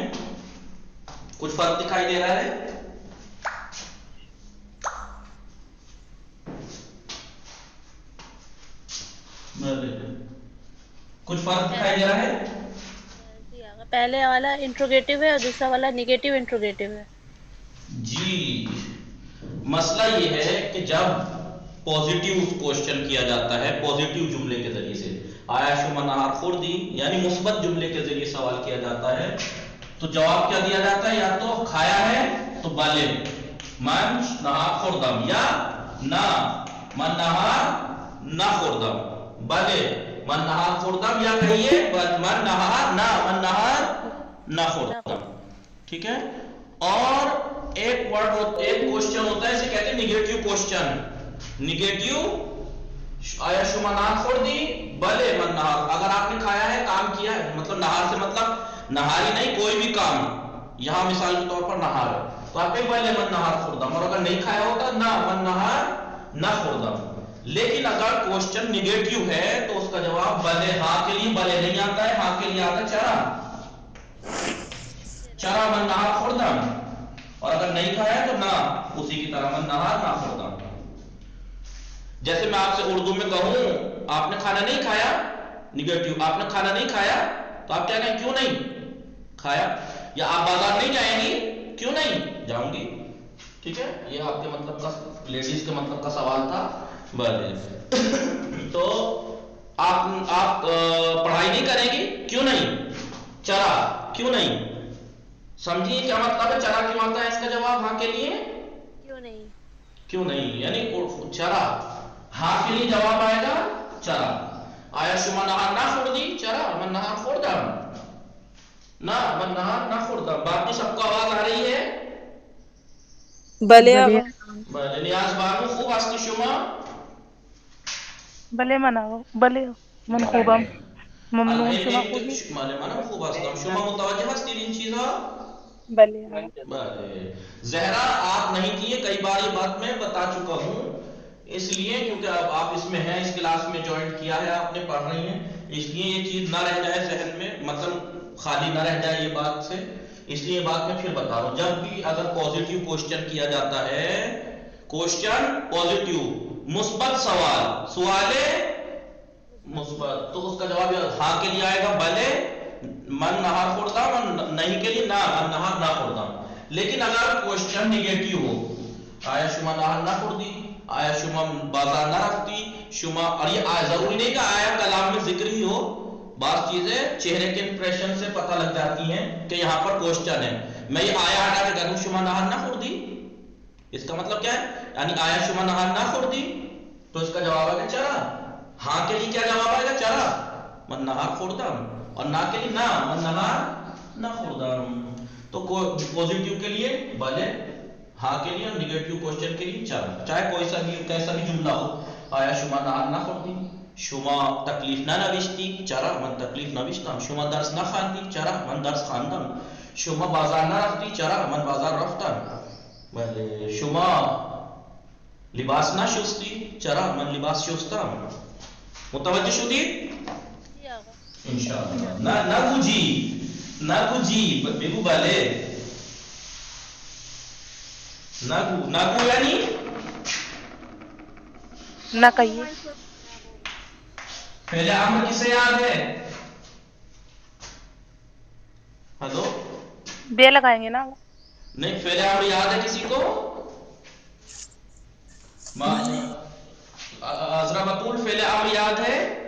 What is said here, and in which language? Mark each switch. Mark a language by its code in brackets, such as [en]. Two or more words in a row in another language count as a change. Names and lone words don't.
[ur] کچھ فرق دکھائی دے رہا ہے؟ کچھ فرق دکھائی دے رہا ہے؟ جی آقا، پہلے والا انٹروگیٹو ہے اور دوسرا والا [en] negative interrogative [ur] ہے. جی مسئلہ یہ ہے کہ جب [en] positive question [ur] کیا جاتا ہے پوزیٹیو جملے کے ذریعے سے، [fa] آیا شما نہار خوردی [ur] یعنی مثبت جملے کے ذریعے سوال کیا جاتا ہے، تو جواب کیا دیا جاتا ہے؟ یا تو کھایا ہے تو [fa] بلے من نہار خوردم، یا نہ من نہار نہ خوردم. بلے من نہار خوردم، [ur] یا کہیے [fa] من نہار نہ من نہار نہ نہ خوردم. خوردم. [ur] ٹھیک ہے. اور ایک ورڈ ایک کوشچن ہوتا ہے، اسے کہتے ہیں [en] negative question. [ur] نگیٹو، [fa] آیا شما نہار خوردی بلے من نہار. [ur] اگر آپ نے کھایا ہے، کام کیا ہے، مطلب نہار سے مطلب نہاری نہیں کوئی بھی کام، یہاں مثال کے طور پر نہار ہے تو آپ کہیں [fa] بلے من نہار خوردم. [ur] اور اگر نہیں کھایا ہوتا [fa] نہ من نہار نہ خوردم. [ur] لیکن اگر [en] question negative [ur] ہے تو اس کا جواب بلے. ہاں کے لیے بلے نہیں آتا ہے، ہاں کے لیے آتا ہے چرا. [fa] چرا من نہار خوردم. [ur] اور اگر نہیں کھایا تو نہ، اسی کی طرح [fa] من نہار نہ خوردم. [ur] جیسے میں آپ سے اردو میں کہوں آپ نے کھانا نہیں کھایا، نگیٹو، آپ نے کھانا نہیں کھایا تو آپ کیا کہیں؟ کیوں نہیں کھایا. یا آپ بازار نہیں جائیں گی؟ کیوں نہیں جاؤں گی. ٹھیک ہے، یہ آپ کے مطلب کا لیڈیز کے مطلب کا سوال تھا. بلے تو آپ پڑھائی نہیں کریں گی؟ کیوں نہیں. چرا کیوں نہیں. سمجھیے کیا مطلب ہے؟ چرا کیوں آتا ہے اس کا جواب ہاں کے لیے؟ کیوں نہیں. کیوں نہیں یعنی چرا. ہاں کے لیے جواب آئے گا چرا. [fa] آیا شما نہار نہ خوردی چرا من نہار خوردم، نہ من نہار نہ خوردم. [ur] باقی سب کو آواز آ رہی ہے؟ [fa] بله بله آقا. آقا. بله. نیاز بانو خوب هستی شما؟ بله من آقا. بله من خوبم. بله. ممنون. شما ایک خوبی؟ بله منم خوب هستم. شما متوجه هستید این چیزها؟ بله آقا. بله. [ur] زہرا آپ نہیں تھی، کئی بار یہ بات میں بتا چکا ہوں، اس لیے جی کیونکہ آقا. اب آپ اس میں ہیں، اس کلاس میں جوائن کیا ہے آپ نے، پڑھ رہی ہیں، اس لیے یہ چیز نہ رہ جائے ذہن میں، مطلب خالی نہ رہ جائے یہ بات سے، اس لیے یہ بات میں پھر بتا رہا ہوں. جب بھی اگر [en] positive question [ur] کیا جاتا ہے، [en] question positive [ur] مثبت سوال، سوالے مثبت، تو اس کا جواب ہاں کے لیے آئے گا [fa] بلے من نہار خوردم، [ur] نہیں کے لیے [fa] نہ من نہار نہ خوردم. [ur] لیکن اگر [en] question negative [ur] ہو، [fa] آیا شما نہار نہ خوردی، آیا شما بازار نہ رفتی، شما، [ur] اور یہ ضروری نہیں کہ آیا کلام میں ذکر ہی ہو، بعض چیزیں چہرے کے امپریشن سے پتہ لگ جاتی ہیں کہ یہاں پر کوشچن ہے. میں یہ آیا ہٹا کے کہہ دوں [fa] شما نہار نہ خوردی، [ur] اس کا مطلب کیا ہے؟ یعنی [fa] آیا شما نہار نہ خوردی، [ur] تو اس کا جواب آئے گا چرا. ہاں کے لیے کیا جواب آئے گا؟ [fa] چرا من نہار خوردم. [ur] اور نہ کے لیے [fa] نہ من نہار نہ خوردم. [ur] تو پوزیٹیو کے لیے بلے، ہاں کے لیے، اور [en] negative question [ur] کے لیے چرا، چاہے کوئی سا بھی کیسا بھی جملہ ہو. [fa] آیا شما نهار نخوردی؟ شما تکلیف ننوشتی؟ چرا؟ من تکلیف نوشتم. شما درس نخواندی؟ چرا؟ من درس خواندم. شما بازار نرفتی؟ چرا؟ من بازار رفتم. بله. شما لباس نشستی؟ چرا؟ من لباس شستم. متوجه شدید؟ [ur] جی آقا. [fa] انشاءاللہ. نگو جی، نگو جی، بگو بله. نگو یعنی [ur] نہ کہیے. فعل امر کسے یاد ہے؟ ہلو، بے لگائیں گے نا. نہیں فعل امر یاد ہے کسی کو؟ عذرا بطول فعل امر یاد ہے؟